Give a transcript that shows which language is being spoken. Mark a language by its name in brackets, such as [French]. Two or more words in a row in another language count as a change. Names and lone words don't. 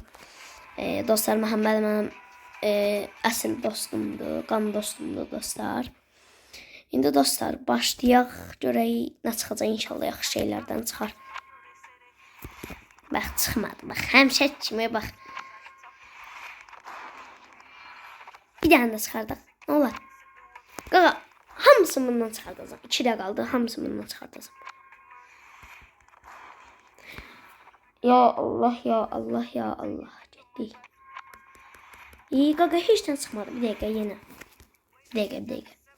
[Azerbaijani] Dostlar, Məhəmməd mənim əsl dostumdur, qan dostumdur dostlar. İndi dostlar, başlayaq. Görək nə çıxacaq, inşallah yaxşı şeylərdən çıxar. Bax, çıxmadı. Bax, həmişə kimi bax. [Turkish] Bir tane de çıkardık. Ne olur? [Azerbaijani] Qaqa, hamısı bundan çıxardacağım. 2 də qaldı, hamısı bundan çıxardacağım. Ya Allah, ya Allah, ya Allah. Getdik. İyi, qaqa heç nə çıxmadı. Bir dəqiqə yenə. Bir dəqiqə.